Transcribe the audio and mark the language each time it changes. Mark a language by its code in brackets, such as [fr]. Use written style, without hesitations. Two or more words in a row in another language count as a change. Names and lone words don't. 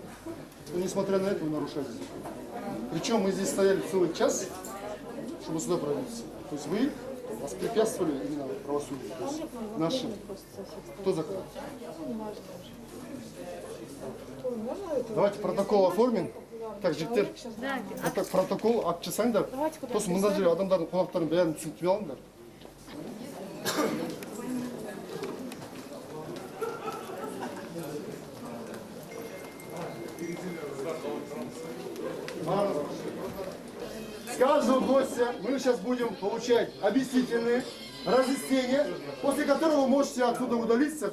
[ru] Но несмотря на это вы нарушаете закон. Причем мы здесь стояли целый час, чтобы сюда пробиться. То есть вы воспрепятствовали именно правосудию. То есть нашим. Кто закрыл? Давайте протокол оформим. Так, [kk] жігіттер, так протокол алып жасаңдар. Сосын мында жүр адамдардың қонақтарын бәрін түсінтіп алыңдар. [ru] С каждого гостя мы сейчас будем получать объяснительные разъяснения, после которого вы можете отсюда удалиться.